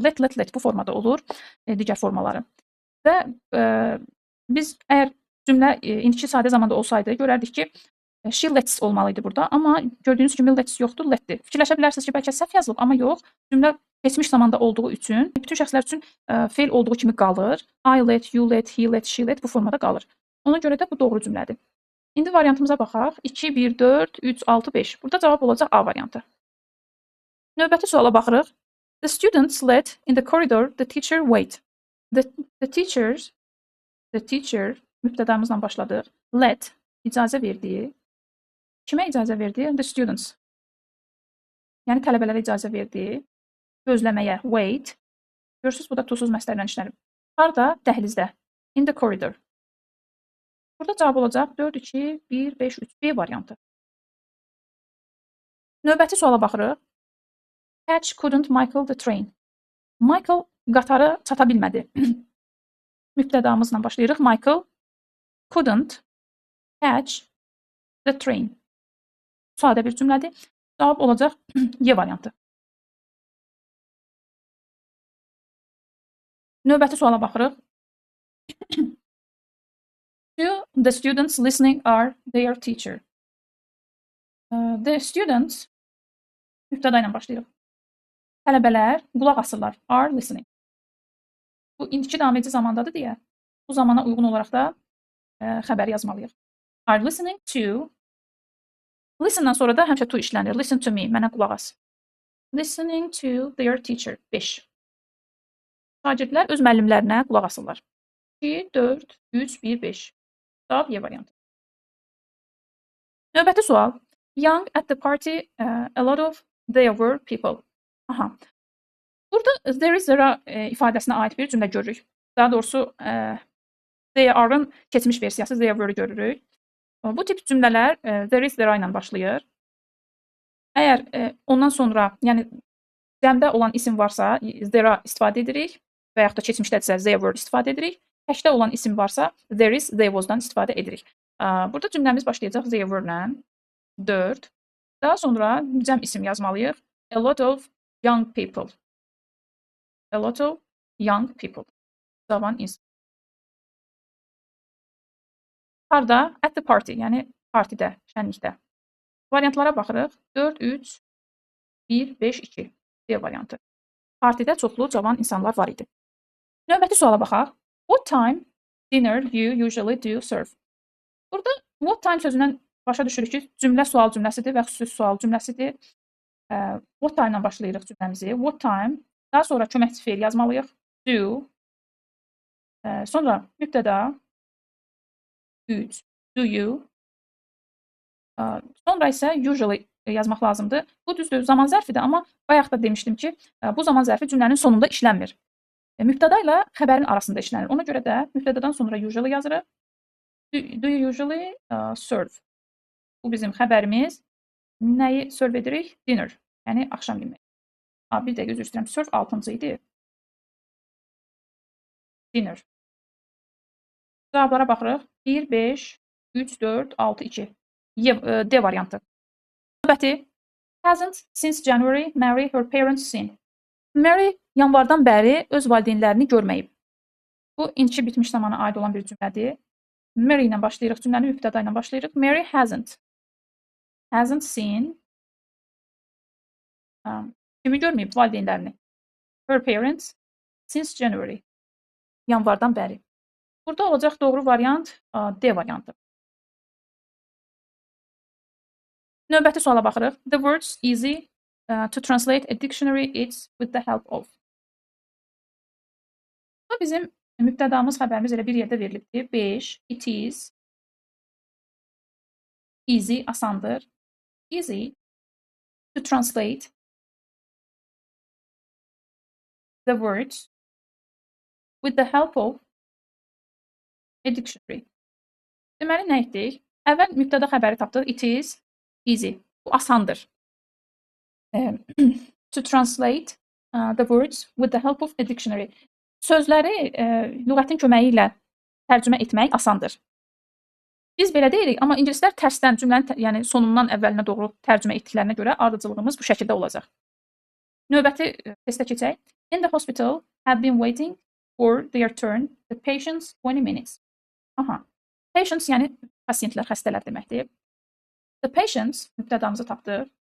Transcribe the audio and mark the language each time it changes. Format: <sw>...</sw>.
<az>Let bu formada olur, digər formaları. Və biz əgər cümlə indiki sadə zamanda olsaydı, görərdik ki,</az> <en>she lets</en> <az>olmalıydı burada. Amma gördüyünüz kimi lets yoxdur, letdir. Fikirləşə bilərsiniz ki, bəlkə səhv yazılıb, amma yox. Cümlə keçmiş zamanda olduğu üçün bütün şəxslər üçün feil olduğu kimi qalır.</az> <en>I let, you let, he let, she let</en> <az>bu formada qalır. Ona görə də bu doğru cümlədir. İndi variantımıza baxaq. 2, 1, 4, 3, 6, 5. Burada cavab olacaq A variantı. Növbəti suala baxırıq.</az> <en>The students let in the corridor the teacher wait. The teachers the teacher</en> <az>mübtədamızla başladıq. Let icazə verdiyi. Kimə icazə verdi?</az> <en>The students.</en> <az>Yəni tələbələrə icazə verdi. Gözləməyə wait. Görürsüz, bu da to-suz məsdərlə işlənib. Harda? Dəhlizdə.</az> <en>In the corridor.</en> <az>Burada cavab olacaq 4, 2, 1, 5, 3. B variantı. Növbəti suala baxırıq.</az> <en>Catch couldn't Michael the train.</en> <az>Michael qatarı çata bilmədi. Mübtədamızla başlayırıq.</az> <en>Michael couldn't catch the train.</en> <az>Sadə bir cümlədir. Cavab olacaq Y variantı. Növbəti suala baxırıq.</az> <en>The students listening are their teacher. The students</en> <az>mübtəda ilə başlayırıq. Tələbələr qulaq asırlar.</az> <en>Are listening.</en> <az>Bu indiki davam edici zamandadır deyə bu zamana uyğun olaraq da xəbəri yazmalıyıq.</az> <en>Are listening to.</en> <az>Listen'dan sonra da həmişə to işlənir.</az> <en>Listen to me.</en> <az>Mənə qulaq as.</az> <en>Listening to their teacher.</en> <az>5. Şagirdlər öz müəllimlərinə qulaq asırlar. 2, 4, 3, 1, 5. Cavab Y variantı. Növbəti sual.</az> <en>Young at the party, a lot of there were people. Aha.</en> <az>Burada there is there ifadəsinə aid bir cümlə görürük. Daha doğrusu there are-ın keçmiş versiyası</az> <en>there were</en> <az>görürük. Bu tip cümlələr</az> <en>there is there</en> <az>ilə başlayır. Əgər ondan sonra, yəni cəmdə olan isim varsa there istifadə edirik və yaxud da keçmişdədirsə</az> <en>there were</en> <az>istifadə edirik. Təkdə olan isim varsa</az> <en>there is, there was-</en> <az>dan istifadə edirik. Burada cümləmiz başlayacaq</az> <en>there were-</en> <az>lə. 4. Daha sonra cəm isim yazmalıyıq.</az> <en>A lot of young people. A lot of young people.</en> <az>Cavan insan. Harda?</az> <en>At the party,</en> <az>yəni partidə, şənlikdə. Variantlara baxırıq. 4, 3, 1, 5, 2. D variantı. Partidə çoxlu cavan insanlar var idi. Növbəti suala baxaq.</az> <en>What time dinner you usually do serve?</en> <az>Burada what time sözündən başa düşürük ki, cümlə sual cümləsidir və xüsusi sual cümləsidir.</az> <en>What time</en> <az>ilə başlayırıq cümləmizi. What time. Daha sonra köməkçi fe'l yazmalıyıq. Do. Sonra mübtəda. 3.</az> <en>Do you.</en> <az>Sonra isə usually yazmaq lazımdır. Bu düzdür, zaman zərfidir, amma bayaq da demişdim ki, bu zaman zərfi cümlənin sonunda işlənmir. Mübtəda ilə xəbərin arasında işlənir. Ona görə də mübtədadan sonra usually yazırıq.</az> <en>Do you usually serve?</en> <az>Bu bizim xəbərimiz. Nəyi serve edirik? Dinner. Yəni axşam yeməyi. Bir dəqiqə üzr istəyirəm. Serve 6-cı idi. Dinner. Cavablara baxırıq. 1, 5, 3, 4, 6, 2. D variantı. Növbəti.</az> <en>Hasn't since January Mary her parents seen.</en> <az>Mary yanvardan bəri öz valideynlərini görməyib. Bu indiki bitmiş zamana aid olan bir cümlədir. Mary ilə başlayırıq. Cümləni mübtəda ilə başlayırıq.</az> <en>Mary hasn't. Hasn't seen.</en> <az>Kimi görməyib? Valideynlərini.</az> <en>Her parents since January.</en> <az>Yanvardan bəri. Burada olacaq doğru variant D variantı. Növbəti suala baxırıq.</az> <en>The words easy to translate a dictionary it's with the help of.</en> <az>Bu bizim mübtədamız xəbərimiz elə bir yerdə verilibdir.</az> <en>5. It is.</en> <az>Easy, asandır.</az> <en>Easy to translate the words with the help of a dictionary.</en> <az>Deməli, nə etdik? Əvvəl mübtəda xəbəri tapdıq.</az> <en>It is easy.</en> <az>Bu asandır.</az> <en>To translate the words with the help of a dictionary.</en> <az>Sözləri lüğətin köməyi ilə tərcümə etmək asandır. Biz belə deyirik, amma ingilislər tərsdən cümlənin yəni sonundan əvvəlinə doğru tərcümə etdiklərinə görə ardıcıllığımız bu şəkildə olacaq. Növbəti testə keçək.</az> <en>In the hospital had been waiting for their turn the patients 20 minutes.</en> <az>Patients yəni pasiyentlər, xəstələr deməkdir.</az> <en>The patients</en> <az>mübtədamızı tapdıq.</az>